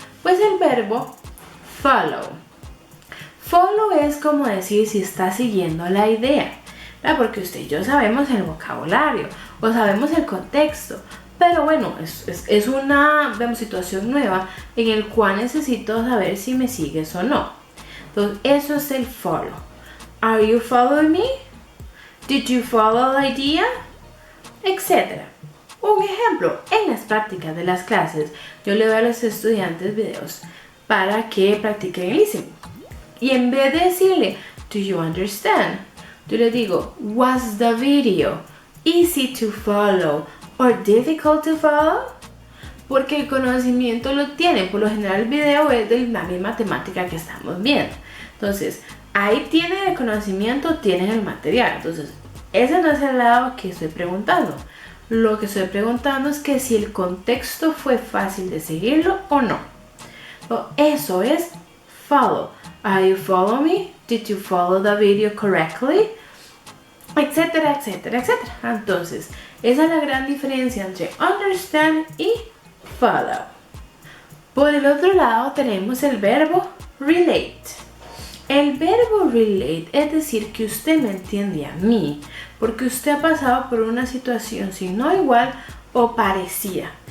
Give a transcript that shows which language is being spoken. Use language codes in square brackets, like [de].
[es] Pues el verbo follow. Follow es como decir si está siguiendo la idea, ¿verdad? Porque usted y yo sabemos el vocabulario o sabemos el contexto, pero bueno, es una situación nueva en el cual necesito saber si me sigues o no. Entonces, eso es el follow. [en] Are you following me? Did you follow the idea? Etcétera. [es] Un ejemplo, en las prácticas de las clases, yo le doy a los estudiantes videos para que practiquen el listening. Y en vez de decirle, [en] do you understand? [es] Yo le digo, [en] was the video easy to follow or difficult to follow? [es] Porque el conocimiento lo tienen. Por lo general el video es de la misma temática que estamos viendo. Entonces, ahí tienen el conocimiento, tienen el material. Entonces, ese no es el lado que estoy preguntando. Lo que estoy preguntando es que si el contexto fue fácil de seguirlo o no. Eso es [en] follow. Are you follow me? Did you follow the video correctly? [es] Etcétera, etcétera, etcétera. Entonces, esa es la gran diferencia entre understand y follow. Por el otro lado tenemos el verbo relate. El verbo relate es decir que usted me entiende a mí porque usted ha pasado por una situación si no igual o parecida.